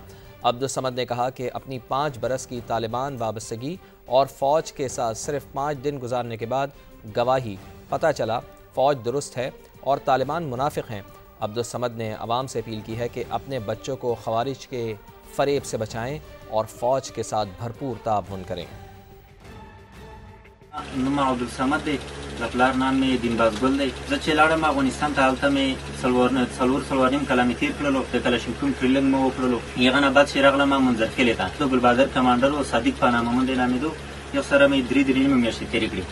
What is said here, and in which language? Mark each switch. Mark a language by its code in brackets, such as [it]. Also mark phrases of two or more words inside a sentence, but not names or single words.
[ur] عبدالصمد نے کہا کہ اپنی 5 برس کی طالبان وابستگی اور فوج کے ساتھ صرف 5 دن گزارنے کے بعد گواہی پتہ چلا فوج درست ہے اور طالبان منافق ہیں۔ عبدالصمد نے عوام سے اپیل کی ہے کہ اپنے بچوں کو خوارج کے فریب سے بچائیں اور فوج کے ساتھ بھرپور تعاون کریں۔ [ps] نوم عبدالصمد دی، د پلار نام مې دین بازګل دی. زه چې لاړم افغانستان ته، هلته مې څلور نیم کاله مې تېر کړلو، د کلشینکوف ډرلینګ مې وکړلو. هغه نه بعد چې راغلم منځرخیلې ته، د ګلبهادر کمانډر و صادق په نامه باندې نامېدو، یو سره مې درې نیمې میاشتې تېرې کړې.